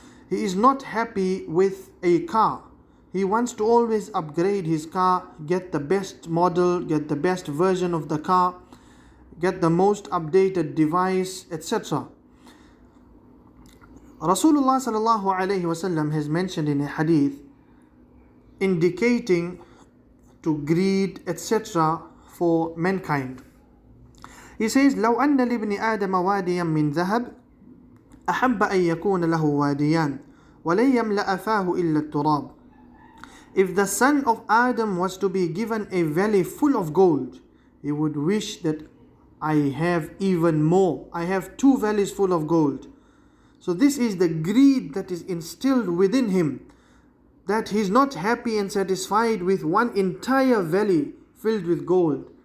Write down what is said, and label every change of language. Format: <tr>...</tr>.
<en>He is not happy with a car. He wants to always upgrade his car, get the best model, get the best version of the car, get the most updated device, etc. Rasulullah sallallahu alayhi wasallam has mentioned in a hadith indicating to greed, etc. for mankind. He says,</en> <ar>لو أن لابن آدم واديا من ذهب أحب أن يكون له واديان ولن يملأ فاه إلا التراب.</ar> <en>If the son of Adam was to be given a valley full of gold, he would wish that I have even more. I have 2 valleys full of gold. So this is the greed that is instilled within him, that he is not happy and satisfied with one entire valley filled with gold.</en>